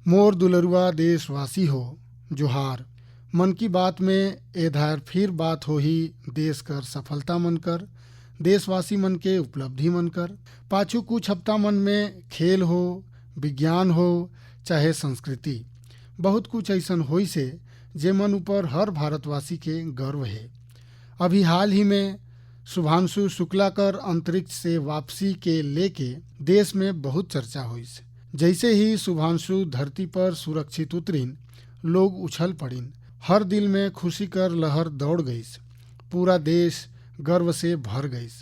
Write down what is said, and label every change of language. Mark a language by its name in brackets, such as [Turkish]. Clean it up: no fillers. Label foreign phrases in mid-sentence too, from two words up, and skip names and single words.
[Sadri] मोर दुलरुआ देशवासी हो जोहार। मन की बात में एधार फिर बात हो ही देश कर सफलता मन कर, देशवासी मन के उपलब्धि मन कर। पाछू कुछ हफ्ता मन में खेल हो, विज्ञान हो, चाहे संस्कृति, बहुत कुछ ऐसन होई से जे मन ऊपर हर भारतवासी के गर्व है। अभी हाल ही में शुभांशु शुक्ला कर अंतरिक्ष से वापसी के लेके देश में बहुत चर्चा हुई। जैसे ही शुभांशु धरती पर सुरक्षित उतरीन, लोग उछल पड़ीन, हर दिल में खुशी कर लहर दौड़ गईस, पूरा देश गर्व से भर गईस।